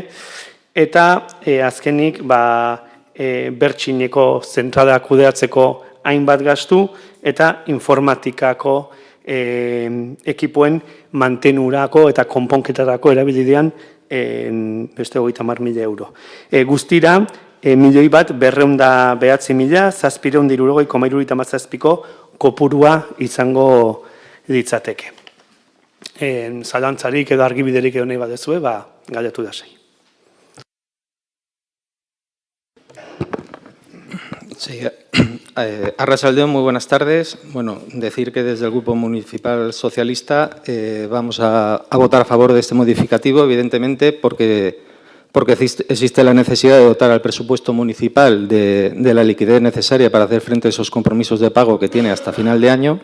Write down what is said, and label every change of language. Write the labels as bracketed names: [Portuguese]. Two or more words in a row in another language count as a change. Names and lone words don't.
[Basque] Eta azkenik bertxineko zentrala kudeatzeko hainbat gastu eta informatikako ekipoen mantenurako eta konponketarako erabilidean beste 30.000 euro. Guztira, 1.909.760 kopurua izango litzateke. Zalantzarik edo argibiderik edo nahi badezue, galdetu da sei. [Spanish] Sí, Arratsaldeon, muy buenas tardes. Bueno, decir que desde el Grupo Municipal Socialista vamos a votar a favor de este modificativo, evidentemente, porque existe la necesidad de dotar al presupuesto municipal de la liquidez necesaria para hacer frente a esos compromisos de pago que tiene hasta final de año.